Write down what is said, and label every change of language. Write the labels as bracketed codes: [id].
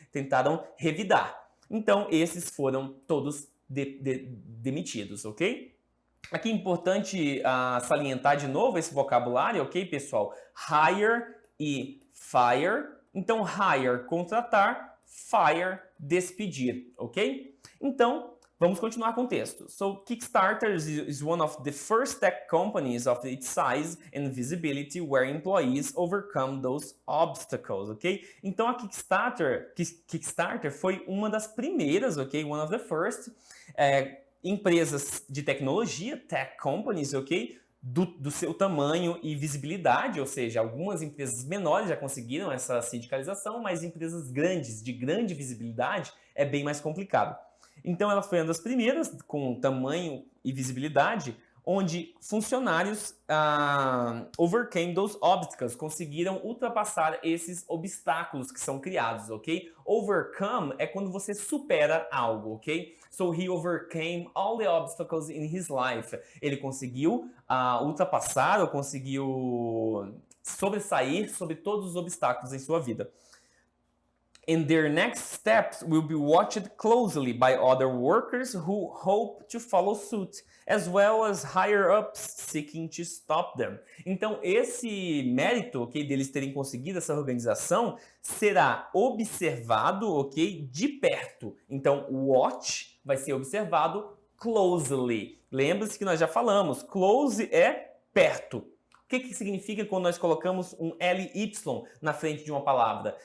[pt] Tentaram revidar. Então esses foram todos demitidos, ok? Aqui é importante salientar de novo esse vocabulário, ok, pessoal? Hire e fire. Então, hire, contratar, fire, despedir, ok? Então, vamos continuar com o texto. [en] So, Kickstarter is one of the first tech companies of its size and visibility where employees overcome those obstacles, ok? [pt] Então, a Kickstarter foi uma das primeiras, ok? [en] One of the first, [pt] empresas de tecnologia, [en] tech companies, ok? [pt] Do seu tamanho e visibilidade, ou seja, algumas empresas menores já conseguiram essa sindicalização, mas empresas grandes, de grande visibilidade, é bem mais complicado. Então ela foi uma das primeiras com tamanho e visibilidade, onde funcionários [en] overcame those obstacles, [pt] conseguiram ultrapassar esses obstáculos que são criados, ok? Overcome é quando você supera algo, ok? [en] So he overcame all the obstacles in his life. [pt] Ele conseguiu ultrapassar ou conseguiu sobressair sobre todos os obstáculos em sua vida. [en] And their next steps will be watched closely by other workers who hope to follow suit, as well as higher-ups seeking to stop them. [pt] Então, esse mérito, ok, deles terem conseguido essa organização será observado, ok, de perto. Então, watch vai ser observado closely. Lembre-se que nós já falamos, close é perto. O que significa quando nós colocamos um LY na frente de uma palavra?